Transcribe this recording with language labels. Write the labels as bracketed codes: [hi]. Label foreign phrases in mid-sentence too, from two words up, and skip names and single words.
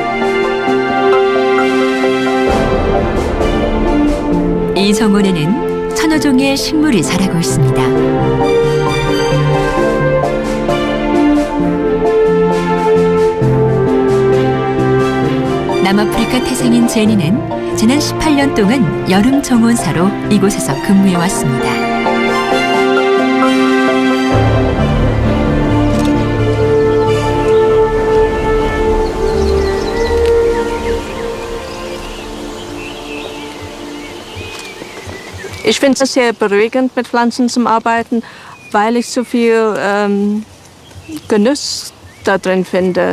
[ko] 이 정원에는 천여 종의 식물이 자라고 있습니다. 남아프리카 태생인 제니는 지난 18년 동안 여름 정원사로 이곳에서 근무해 왔습니다. [de] Ich finde es sehr beruhigend, mit Pflanzen zu arbeiten, weil ich so viel Genuss da drin finde.